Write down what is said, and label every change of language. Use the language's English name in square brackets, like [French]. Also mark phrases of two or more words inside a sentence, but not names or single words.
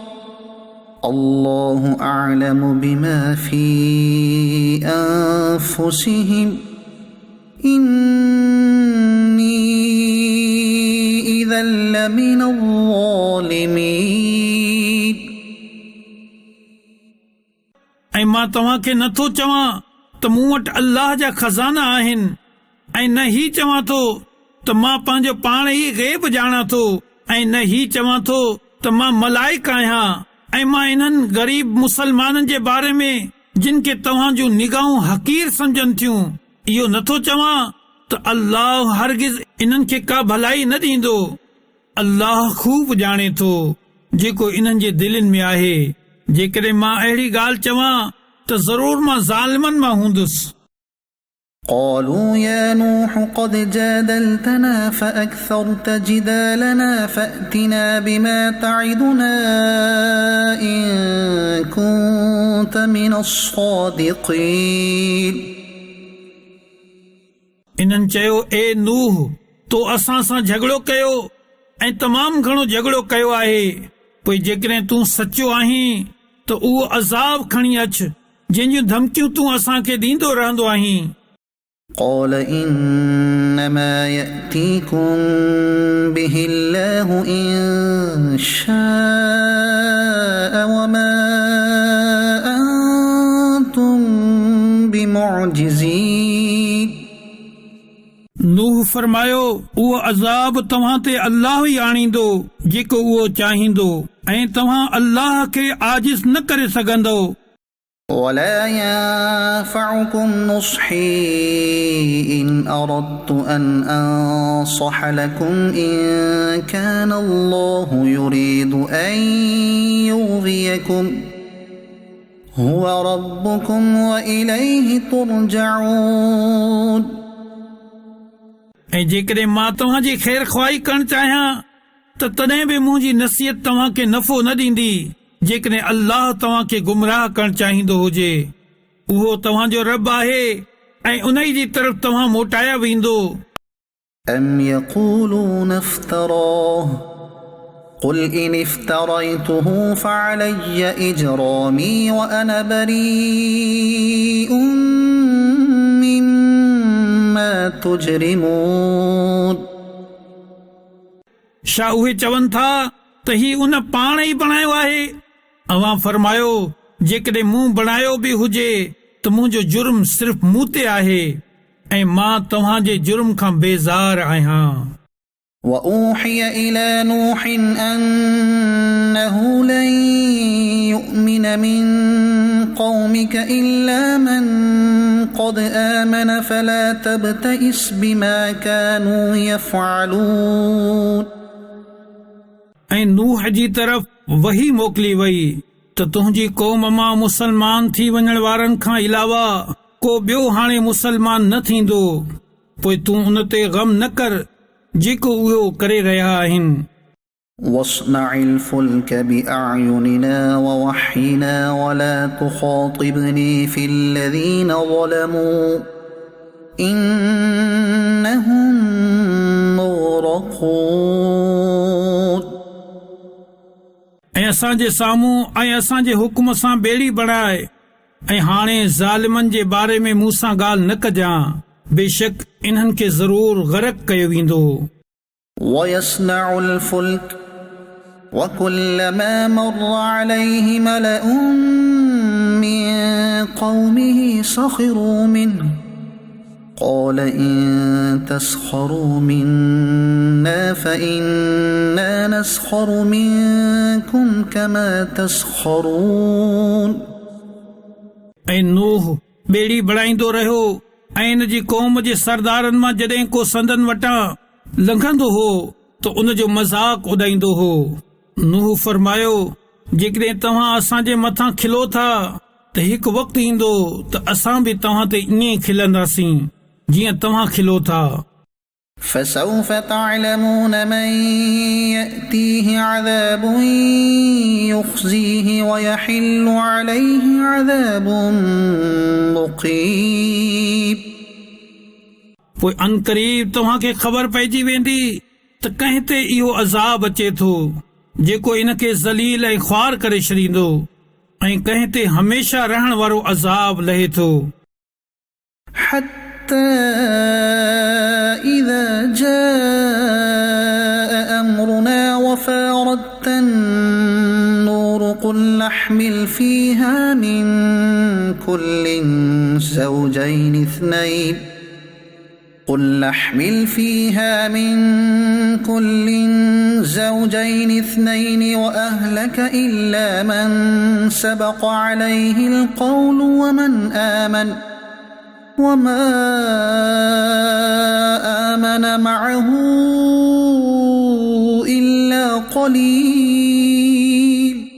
[Arabic] الله أعلم بما في أنفسهم إني إذا لمن الظالمين [Sindhi] ऐं मां तव्हांखे नथो चवां त मूं वटि अल्लाह जा खज़ाना आहिनि ऐं न ही चवां थो त मां पंहिंजो पाण ई ग़ैब ॼाणां थो ऐं न ही चवां थो त मां मलाइक आहियां ऐं मां इन्हनि ग़रीब मुसलमाननि जे बारे में जिन खे तव्हां जूं निगाहूं हक़ीर सम्झनि थियूं इहो नथो चवां त अल्लाह हरगिज़ इन्हनि खे का भलाई न ॾींदो अल्लाह खूब ॼाणे थो जेको इन्हनि जे दिलनि में आहे जेकॾहिं मां अहिड़ी ॻाल्हि चवां त ज़रूर मां ज़ालिमनि मां हूंदुसि [Arabic] قالوا يا نوح قد جادلتنا فأكثرت جدالنا فأتنا بما تعدنا إن كنت من الصادقين [Sindhi] इन्हनि चयो ए नूह तो असां सां झगड़ो कयो ऐं तमामु घणो झगड़ो कयो आहे पोइ जेकॾहिं तूं सचो आहीं त उहो अज़ाब खणी अच जंहिंजूं धमकियूं तूं असांखे ॾींदो रहंदो आहीं [Arabic] قال إنما يأتيكم به الله إن شاء وما أنتم بمعجزين [Sindhi] नूह फरमायो उहो अज़ाब तव्हां ते अल्लाह ई आणींदो जेको उहो चाहींदो ऐं तव्हां अल्लाह खे आजिज़ न करे सघंदो [Arabic] ولا ينفعكم نصحي إن أردت أن أنصح لكم إن كان الله يريد أن يغويكم هو ربكم وإليه ترجعون [Sindhi] ऐं जेकॾहिं मां तव्हांजी ख़ैर ख़्वाही करणु चाहियां त तॾहिं बि मुंहिंजी नसीहत तव्हांखे नफ़ो न ॾींदी जेकॾहिं अल्लाह तव्हांखे गुमराह करणु चाहींदो हुजे उहो तव्हांजो रब आहे ऐं उन जी तरफ़ तव्हां मोटाया वेंदो [Arabic] أم يقولون افتراه قل إن افتريته فعلي إجرامي وأنا بريء مما تجرمون [Sindhi] छा उहे चवनि था त ही उन पाण ई बणायो आहे अवां फरमायो जेकॾहिं मूं बणायो बि हुजे त मुंहिंजो जुर्म सिर्फ़ मूं ते आहे ऐं मां तव्हांजे जुर्म खां बेज़ार आहियां [Arabic] وأوحي إلى نوح أنه لن يؤمن من قومك إلا من قد آمن فلا تبتئس بما كانوا يفعلون [Sindhi] ऐं नूह जी तरफ़ वही मोकिली वई त तुंहिंजी क़ौम मां मुसलमान थी वञण वारनि खां अलावा को ॿियो हाणे मुसलमान न थींदो पोइ तूं उन ते ग़म न कर जेको उहो करे रहिया आहिनि [Arabic] واصنع الفلك بأعيننا ووحينا ولا تخاطبني في الذين ظلموا إنهم مغرقون [Sindhi] ऐं असांजे साम्हूं ऐं असांजे हुकुम सां ॿेड़ी बणाए ऐं हाणे ज़ालिमनि जे बारे में मूं सां ॻाल्हि न कजांइ बेशक इन्हनि खे ज़रूर ग़रक़ कयो वेंदो [Arabic] ويصنع الفلك وكلما مر عليه ملأ من قومه سخروا منه قال إن تسخروا منا فإنا نسخر منكم كما تسخرون [Sindhi] ऐं नूह ॿेड़ी बणाईंदो रहियो ऐं इन जी क़ौम जे सरदारनि मां जॾहिं को संदन वटां लंघंदो हो त उन जो मज़ाक उॾाईंदो हो। नूह फरमायो, जेकॾहिं तव्हां असांजे मथां खिलो था त हिकु वक़्तु ईंदो त असां बि तव्हां ते ईअं खिलंदासीं जीअं तव्हां खिलो था। [Arabic] فسوف تعلمون من يأتيه عذاب يخزيه ويحل عليه عذاب مقيم [Sindhi] पोइ अनकरीब तव्हांखे ख़बर पइजी वेंदी त कंहिं ते इहो अज़ाब अचे थो जेको इनखे ज़लील ऐं ख्वार करे छॾींदो ऐं कंहिं ते हमेशा रहण वारो अज़ाब लहे थो। [Arabic] إذا جاء أمرنا وفارت النور قل نحمل فيها من كل زوجين اثنين وأهلك إلا من سبق عليه القول وما آمن معه إلا قليل